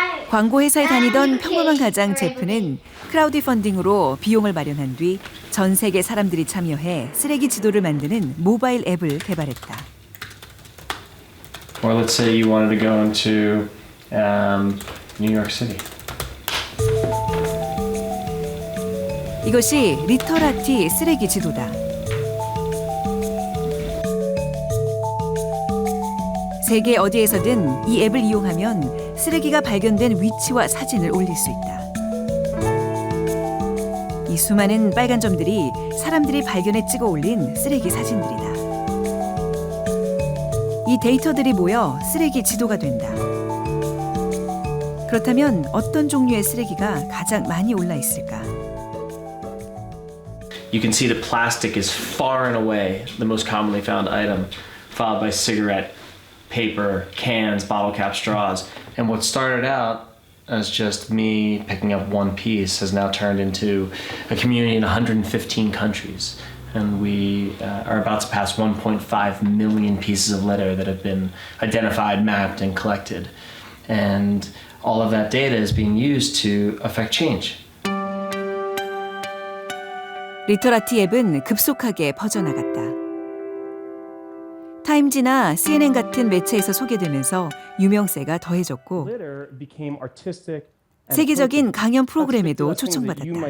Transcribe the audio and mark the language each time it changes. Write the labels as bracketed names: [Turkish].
[Korean] 광고 회사에 다니던 평범한 가장 제프는 크라우디 펀딩으로 비용을 마련한 뒤 전 세계 사람들이 참여해 쓰레기 지도를 만드는 모바일 앱을 개발했다. [English] Or let's say you wanted to go into New York City. [Korean] 이것이 리터라티 쓰레기 지도다. 세계 어디에서든 이 앱을 이용하면 쓰레기가 발견된 위치와 사진을 올릴 수 있다. 이 수많은 빨간 점들이 사람들이 발견해 찍어 올린 쓰레기 사진들이다. 이 데이터들이 모여 쓰레기 지도가 된다. 그렇다면 어떤 종류의 쓰레기가 가장 많이 올라 있을까? [English] You can see that plastic is far and away the most commonly found item, followed by cigarette, paper, cans, bottle cap, straws. And what started out as just me picking up one piece has now turned into a community in 115 countries. And we are about to pass 1.5 million pieces of litter that have been identified, mapped, and collected. And all of that data is being used to affect change. [Korean] 리터라티 앱은 급속하게 퍼져나갔다. 타임지나 CNN 같은 매체에서 소개되면서 유명세가 더해졌고 세계적인 강연 프로그램에도 초청받았다.